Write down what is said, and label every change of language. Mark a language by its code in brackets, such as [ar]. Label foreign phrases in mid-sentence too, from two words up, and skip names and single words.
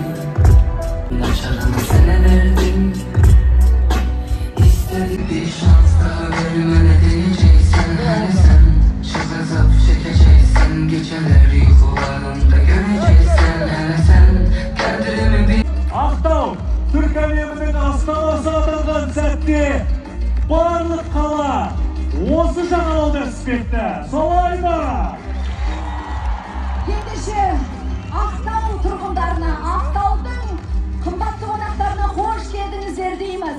[tr] Açarını sana verdim. İstedim bir şans daha vermene diyeceksen. Hani sen çok azap çekeceksen, geceleri yuvalarında göreceksen. Hani sen kendini bir [kk] Ақтау Türk әлемінің астанасы атанған сәтте барлық қала осы жағалауда іспетті. Солай ма? Ендеше Ақтау тұрғындарына, Ақтаудың қымбатты қонақтарына қош келдіңіздер дейміз.